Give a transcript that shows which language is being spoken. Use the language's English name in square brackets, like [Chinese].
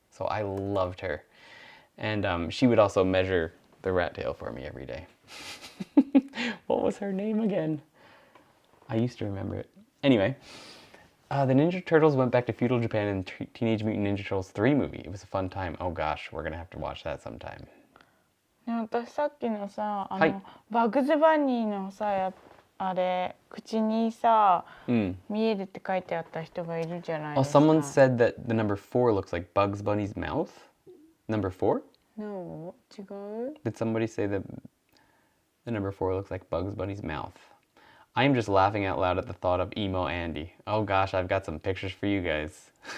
[English] So I loved her, and she would also measure the rat tail for me every day. What was her name again? I used to remember it. Anyway, the Ninja Turtles went back to feudal Japan in Teenage Mutant Ninja Turtles 3 movie. It was a fun time. Oh gosh, we're gonna have to watch that sometime. [Japanese] 私さっきのさ、バグズバニーのさ、あれ口にさ、見えるって書いてあった人がいるじゃないですか。 [English] Someone said that the number 4 looks like Bugs Bunny's mouth. Number 4? No, [Japanese] 違う? [English] Did somebody say that the number 4 looks like Bugs Bunny's mouth? I am just laughing out loud at the thought of emo Andy. Oh gosh, I've got some pictures for you guys.